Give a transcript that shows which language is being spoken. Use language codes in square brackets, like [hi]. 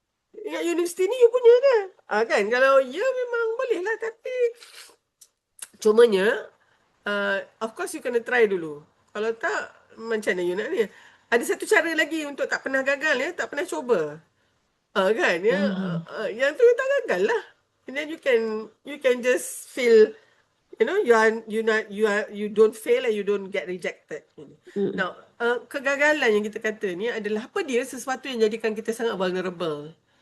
[ms] Ingat universiti ni you punya ke? Kan? Kalau ya memang boleh lah, tapi cumanya [en] of course [ms] you kena try dulu. Kalau tak, macam mana you nak ni? Ada satu cara lagi untuk tak pernah gagal ya, tak pernah cuba. Kan ya, yang tu tak gagal lah. [en] And then you can just feel, you don't fail and you don't get rejected. [ms] Now, kegagalan yang kita kata ni adalah apa dia, sesuatu yang jadikan kita sangat vulnerable.